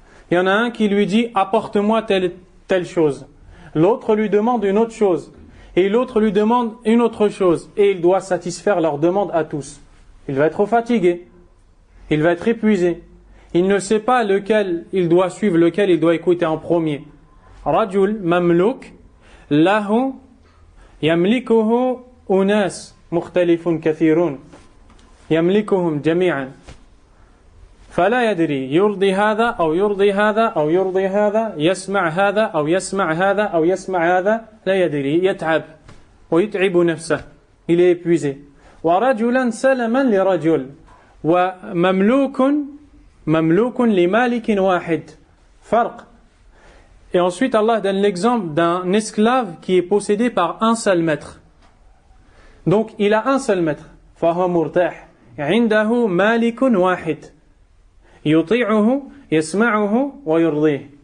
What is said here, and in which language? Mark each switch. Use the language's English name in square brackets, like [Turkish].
[French] Il y en a un qui lui dit apporte-moi telle chose, l'autre lui demande une autre chose, et l'autre lui demande une autre chose, et il doit satisfaire leur demande à tous. Il va être fatigué, il va être épuisé, il ne sait pas lequel il doit suivre, lequel il doit écouter en premier. [Arabic] Rajul mamluk lahu يملكه أناس مختلف كثيرون يملكهم جميعا فلا يدري يرضي هذا أو يرضي هذا أو يرضي هذا يسمع هذا أو يسمع هذا أو يسمع هذا لا يدري يتعب ويتعب نفسه [French] il est épuisé [Arabic] ورجلا سلما لرجل ومملوك لمالك واحد فرق. [French] Et ensuite Allah donne l'exemple d'un esclave qui est possédé par un seul maître. Donc il a un seul maître. [Arabic] فهو مرتاح عنده مالك واحد يطيعه يسمعه ويرضيه.